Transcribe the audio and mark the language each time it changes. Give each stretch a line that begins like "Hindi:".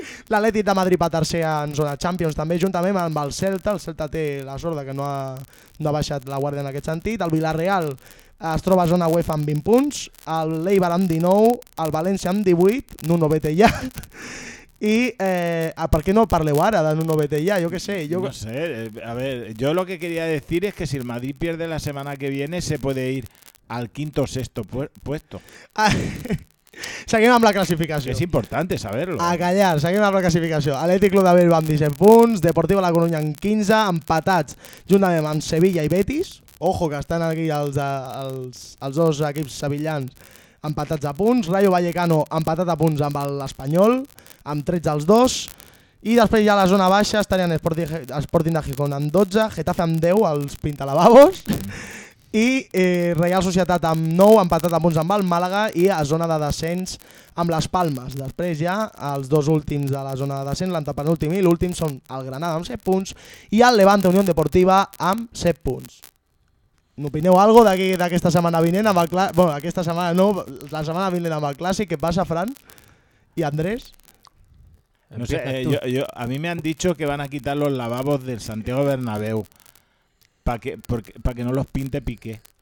Catalan: L'Atlètic de Madrid va tercer en zona Champions també, juntament amb el Celta. El Celta té la sort que no ha baixat la guàrdia en aquest sentit. El Villarreal es troba a zona UEFA amb 20 punts, l'Eibar amb 19, el València amb 18, Nuno Betella. I per què no parleu ara de Nuno Betella? Jo què sé.
Spanish: No sé, a ver, yo lo que quería decir es que si el Madrid pierde la semana que viene se puede ir al quinto o sexto puesto.
Catalan: Seguim amb la classificació. És important saber-lo. A callar, seguim amb la classificació. Atlètic Club de Bilbao amb 17 punts, Deportivo La Coruña amb 15, empatats juntament amb Sevilla i Betis. Ojo que estan aquí els dos equips sevillans empatats a punts. Rayo Vallecano empatat a punts amb l'Espanyol, amb 13 els dos. I després ja a la zona baixa estarien Sporting de Gijón amb 12, Getafe amb 10, els pintalavabos. I Real Societat amb 9, empatat amb uns amb el Màlaga, i a zona de descens amb les Palmes. Després ja els dos últims de la zona de descens, l'antepenúltim i l'últim, són el Granada amb 7 punts i el Levante Unió Deportiva amb 7 punts. N'opineu algo d'aquesta setmana vinent amb el Clàssic? Bueno, aquesta setmana no, la setmana vinent amb el Clàssic. Què passa, Fran i Andrés?
Spanish: No sé, a mi me han dicho que van a quitar los lavabos del Santiago Bernabéu. Para que no los pinte Piqué.